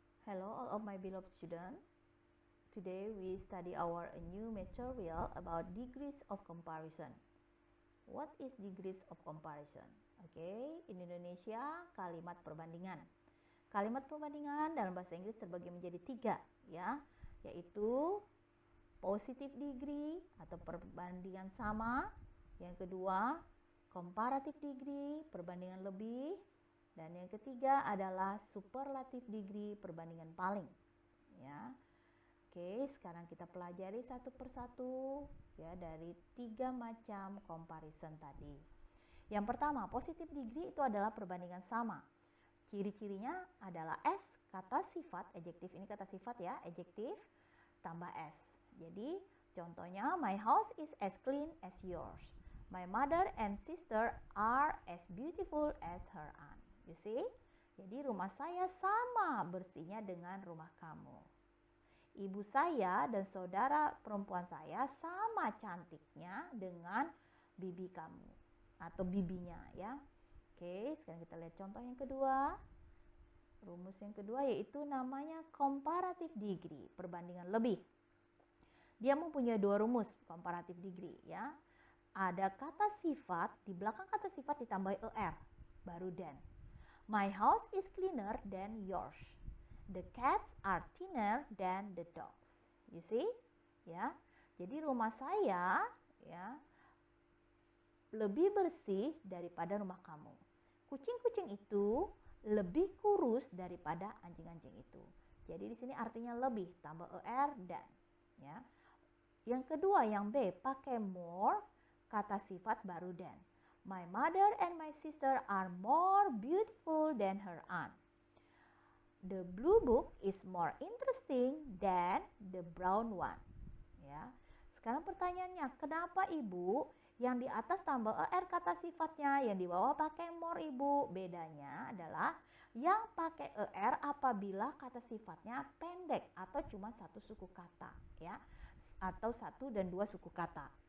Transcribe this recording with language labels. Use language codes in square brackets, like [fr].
[en] Hello all of my beloved students. Today we study our new material about degrees of comparison. What is degrees of comparison? [id] Oke, [en] in Indonesia [id] kalimat perbandingan. Kalimat perbandingan dalam bahasa Inggris terbagi menjadi 3 ya, yaitu positive degree atau perbandingan sama. Yang kedua, comparative degree, perbandingan lebih. Dan yang ketiga adalah superlative degree, perbandingan paling. Ya. Oke, sekarang kita pelajari satu persatu ya dari 3 macam comparison tadi. Yang pertama, positive degree itu adalah perbandingan sama. Ciri-cirinya adalah S, kata sifat, adjektif ini kata sifat ya, adjektif tambah S. Jadi, contohnya, [en] my house is as clean as yours. My mother and sister are as beautiful as her aunt. You see? [id] Jadi rumah saya sama bersihnya dengan rumah kamu. Ibu saya dan saudara perempuan saya sama cantiknya dengan bibi kamu atau bibinya ya. Oke, sekarang kita lihat contoh yang kedua. Rumus yang kedua yaitu namanya comparative degree, perbandingan lebih. Dia mempunyai 2 rumus comparative degree ya. Ada kata sifat, di belakang kata sifat ditambah er, baru then. [en] My house is cleaner than yours. The cats are thinner than the dogs. You see? [id] Ya. Jadi rumah saya ya lebih bersih daripada rumah kamu. Kucing-kucing itu lebih kurus daripada anjing-anjing itu. Jadi di sini artinya lebih tambah er dan ya. Yang kedua yang B pakai more, kata sifat baru then. [en] My mother and my sister are more beautiful than her aunt. The blue book is more interesting than the brown one. [id] Ya. Sekarang pertanyaannya, kenapa Ibu yang di atas tambah er kata sifatnya, yang di bawah pakai more Ibu? Bedanya adalah yang pakai er apabila kata sifatnya pendek atau cuma satu suku kata, ya, atau 1 dan 2 suku kata.